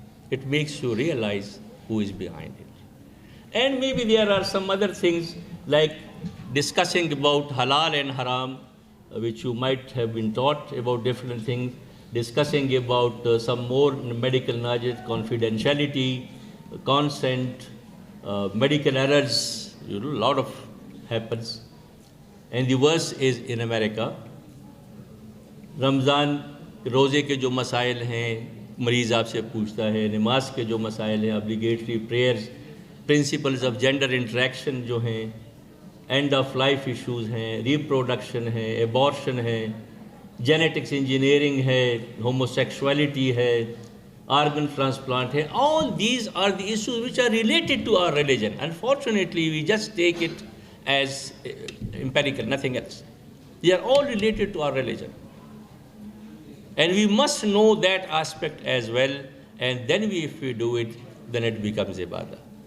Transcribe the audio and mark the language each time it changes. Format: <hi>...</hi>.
<en>It makes you realize who is behind it. And maybe there are some other things like discussing about halal and haram, which you might have been taught about different things, discussing about some more medical knowledge, confidentiality, consent, medical errors, a lot of happens. And the worst is in America.</en> <hi>Ramzan रोज़े के जो मसाइल हैं मरीज़ आपसे पूछता है, नमाज के जो मसाइल हैं,</hi> <en>obligatory prayers, principles of gender interaction</en> <hi>जो हैं,</hi> <en>end of life issues</en> <hi>हैं, reproduction है, abortion है,</hi> <en>genetics engineering</en> <hi>है, homosexuality है,</hi> <en>organ transplant</en> <hi>है.</hi> <en>All these are the issues which are related to our religion. Unfortunately, we just take it as empirical, nothing else. They are all related to our religion. And we must know that aspect as well, and then if we do it, then it becomes ibadah.</en>